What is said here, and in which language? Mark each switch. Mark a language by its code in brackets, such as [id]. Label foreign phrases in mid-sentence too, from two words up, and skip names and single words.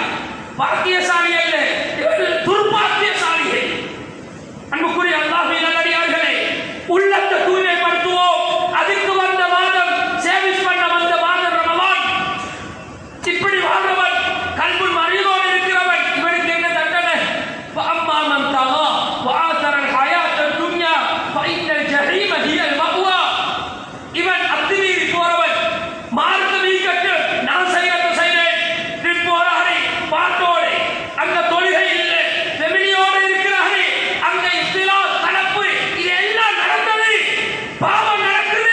[ta] பாக்கியசாலி அல்ல, இவர்கள் துர்பாக்கியசாலிகள். அன்புக்குரிய அல்லாஹ்வின் நல்லடியார்களே, உள்ளத்தை தூய்மைப்படுத்துவோம். அதுக்கு வந்த மாதம், சேவிஸ் பண்ண வந்த மாதம் ரமலான். இப்படி வாழ்றவன், [ar] قلب مريض [ta] இருக்கிறவன், இவனுக்கு என்ன தண்டனை? [ar] فأما من طغى وآثر الحياة الدنيا فإن الجحيم هي المأوى. [ta] இவன் அத்துமீறி போறவன், மார்க்கம் ஈக்கட்டு, நான் செய்யறது செய்தேன், ட்ரிப் போறாரு பாட்டோடு, அங்க தொழுகை இல்லை, ஃபெமிலியோடு இருக்கிறாரு, அங்க இஸ்திலாத் கலப்பு, இது எல்லாம் நடந்தது, பாவம் நடக்குது.